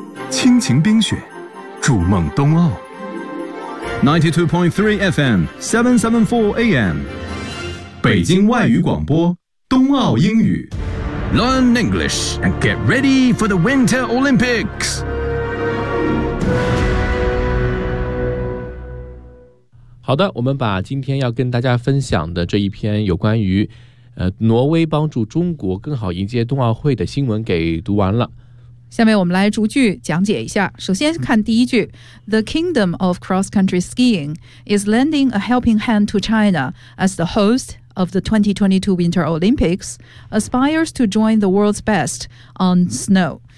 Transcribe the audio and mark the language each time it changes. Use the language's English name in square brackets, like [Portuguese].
[Chinese] 轻情冰雪，筑梦冬奥92.3 FM, 774 AM 北京外语广播冬奥英语 [English] Learn English and get ready for the Winter Olympics! Hold on, [Chinese] 我们把今天要跟大家分享的这一篇有关于挪威帮助中国更好迎接冬奥会的新闻给读完了。下面我们来逐句讲解一下。首先看第一句 [English] The kingdom of cross-country skiing is lending a helping hand to China as the host of the 2022 Winter Olympics aspires to join the world's best on snow.